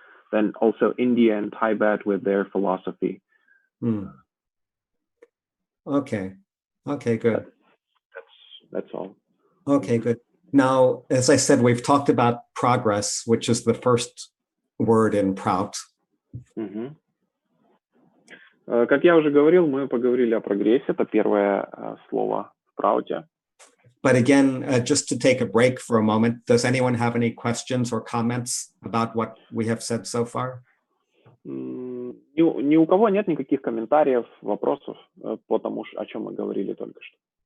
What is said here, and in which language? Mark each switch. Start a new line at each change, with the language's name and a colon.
English: Then also India and Tibet with their philosophy. Okay, good. That's all. Okay, good. Now, as I said, we've talked about progress, which is the first word in PRAUTu.
Russian: Как я уже говорил, мы поговорили о прогрессе. Это первое слово в ПРАУТе.
English: But again, just to take a break for a moment, does anyone have any questions or comments about what we have said so far?
Russian: Ни у кого нет никаких комментариев, вопросов по тому, о чем мы говорили только что.